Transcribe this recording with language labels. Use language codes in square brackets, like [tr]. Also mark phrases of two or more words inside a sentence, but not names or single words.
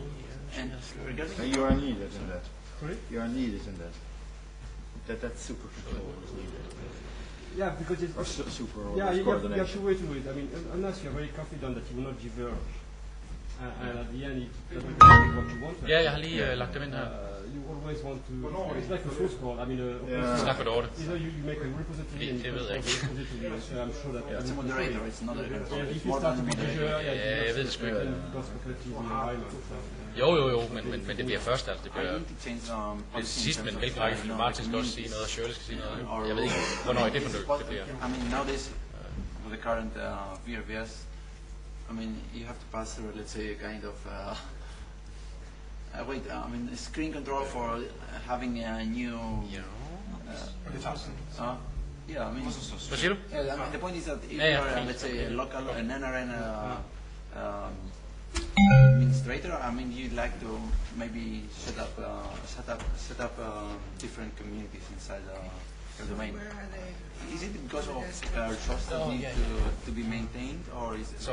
[en] you are needed in that. Sorry? You are needed in that. That super control is needed. Yeah, because it's super you have to wait to it. I mean, unless you're very confident that you will not diverge. And at the end, it doesn't really what you want. [da] Ja, jeg har lige lagt dem ind her. [en] You always want to. It's like a first call. I mean, [da] Snak for det. [en] You make a repository and [da] det ved jeg ikke. [en] I'm sure that. It's a moderator. It's not a. If you start to be [da] ja, jeg ved det sgu ikke. Jo, men det bliver først, altså det bliver sidst, men hvilken række Martin skal også sige noget, og Shirley skal sige noget. Jeg ved ikke, hvornår i det forløb det bliver. [en] I mean, nowadays, with the current VRVS, I mean, you have to pass through, let's say, a kind of screen control for having a new. Yeah, I mean. [da] Hvad siger du? [en] The point is that if you are, let's say, a local, an NRN administrator, I mean, you'd like to maybe set up different communities inside your domain. Where are they? Is it because of trust that need to be maintained, or is it?